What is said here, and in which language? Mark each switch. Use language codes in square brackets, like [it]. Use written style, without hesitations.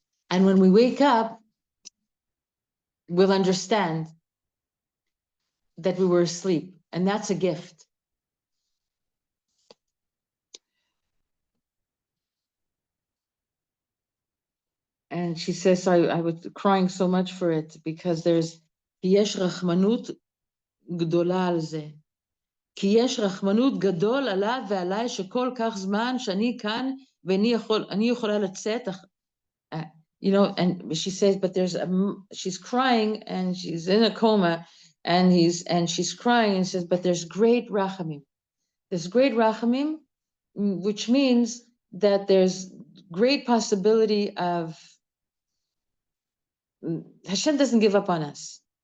[en] And when we wake up, we'll understand that we were asleep, and that's a gift. And she says, I was crying so much for it because there's [he] yesh rachmanut gdola al ze. כי יש רחמנות גדול עליו ועליי שכל כך זמן שאני כאן ואני יכולה לצאת. [en] You know, and she says, but she's crying and she's in a coma and she's crying and says, but there's great rachamim. There's great rachamim, which means that there's great possibility of Hashem doesn't give up on us.